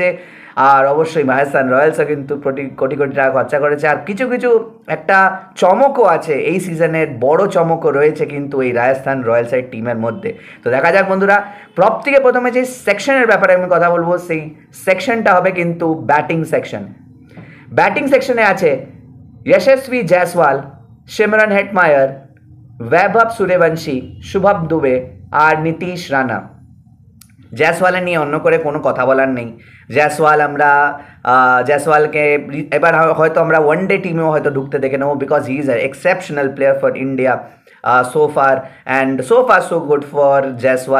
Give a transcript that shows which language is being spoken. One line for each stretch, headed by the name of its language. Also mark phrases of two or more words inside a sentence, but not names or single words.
Bangla: আর অবশ্যই রাজস্থান রয়্যালসও কিন্তু কোটি টাকা খরচা করেছে। আর কিছু একটা চমকও আছে এই সিজনের, বড় চমকও রয়েছে কিন্তু এই রাজস্থান রয়্যালসের টিমের মধ্যে। তো দেখা যাক বন্ধুরা। থেকে প্রথমে যে সেকশনের ব্যাপারে আমি কথা বলবো সেই সেকশনটা হবে কিন্তু
English: batting section. batting section
Bangla: আছে यशस्वी जायसवाल, सिमरन हेटमायर, वैभव सूर्यवंशी, शुभम दुबे আর নীতিশ রানা। জয়সওয়ালের নিয়ে অন্য করে কোনো কথা বলার নেই। জয়সওয়ালকে এবার হয়তো আমরা ওয়ানডে টিমেও হয়তো ঢুকতে দেখে নেবো,
English: because he is a exceptional player for India so far so good for Jaiswal.